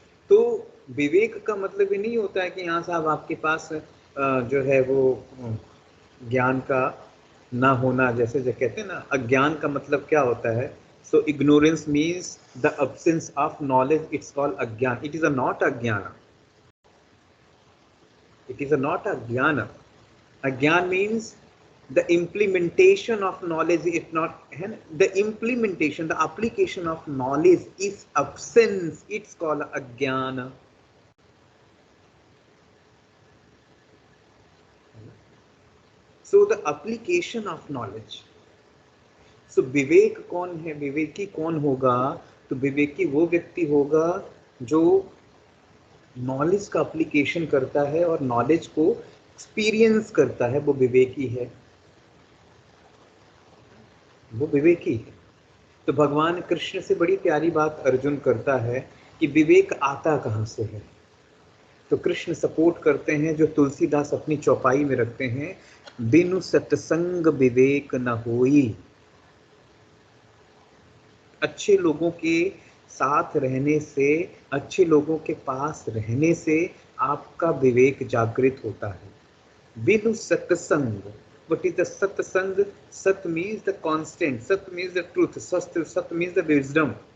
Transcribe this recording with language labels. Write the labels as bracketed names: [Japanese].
[Hindi] तो विवेक का मतलब ये नहीं होता है कि यहाँ साहब आपके पास जो है वो ज्ञान का ना होना, जैसे जो कहते हैं ना, अज्ञान का मतलब क्या होता है? [English] So ignorance means the absence of knowledge, it's called अज्ञान। It is a not अज्ञान, it is a not अज्ञान। Agyan means the implementation of knowledge is not, the implementation, the application of knowledge is absence. It's called agyana. So the application of knowledge. [Hindi] So विवेक कौन है? विवेकी कौन होगा? तो विवेकी वो व्यक्ति होगा जो नॉलेज का एप्लीकेशन करता है और नॉलेज को एक्सपीरियंस करता है, वो विवेकी है, वो विवेकी है। तो भगवान कृष्ण से बड़ी प्यारी बात अर्जुन करता है कि विवेक आता कहाँ से है। तो कृष्ण सपोर्ट करते हैं जो तुलसीदास अपनी चौपाई में रखते हैं, बिनु सत्संग विवेक न होई। अच्छे लोगों के साथ रहने से, अच्छे लोगों के पास रहने से आपका विवेक जागृत होता है। [English] बिनु सत्संग, what is the satsang? Sat means the constant, sat means the truth, sat means the wisdom.